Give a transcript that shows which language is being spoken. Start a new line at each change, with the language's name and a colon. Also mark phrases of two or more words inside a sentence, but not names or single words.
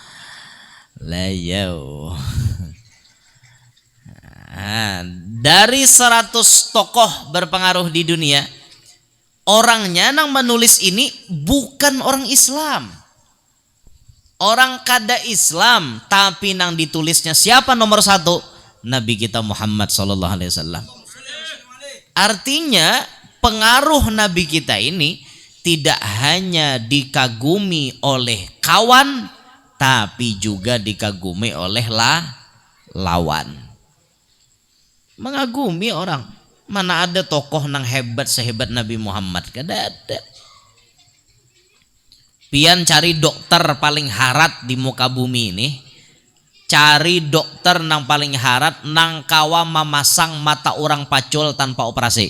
Banjar: Dari 100 tokoh berpengaruh di dunia, orangnya nang menulis ini bukan orang Islam. Orang kada Islam tapi nang ditulisnya siapa nomor 1? Nabi kita Muhammad
Arabic: صلى الله عليه وسلم.
Banjar: Artinya pengaruh Nabi kita ini tidak hanya dikagumi oleh kawan tapi juga dikagumi oleh lawan. Mengagumi orang. Mana ada tokoh nang hebat sehebat Nabi Muhammad? Kada ada. Pian cari dokter paling harat di muka bumi ini. Cari dokter nang paling harat nang kawa memasang mata orang pacul tanpa operasi.